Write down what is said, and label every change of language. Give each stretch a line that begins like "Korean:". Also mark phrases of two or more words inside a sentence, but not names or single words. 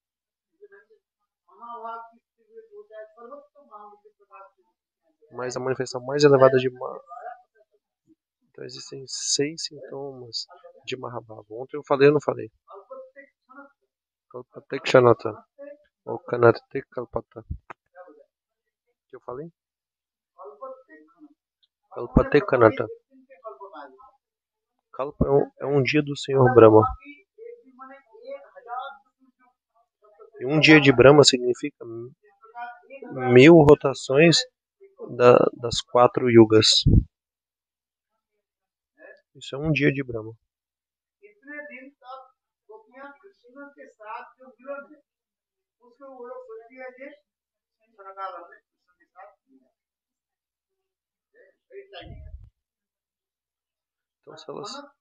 Portuguese: Mas a manifestação mais elevada de Mahabhava. Então existem 6 sintomas de Mahabhava. Ontem eu falei ou não falei?
Sanskrit: कल्पते क्षणता. Ou कनते कल्पता.
Portuguese: Que eu falei?
Sanskrit: कल्पते कनता.
Portuguese: Kalpa é um dia do Senhor Brahma. E um dia de Brahma significa 1000 rotações das 4 yugas. Isso é um dia de Brahma. Então, se elas...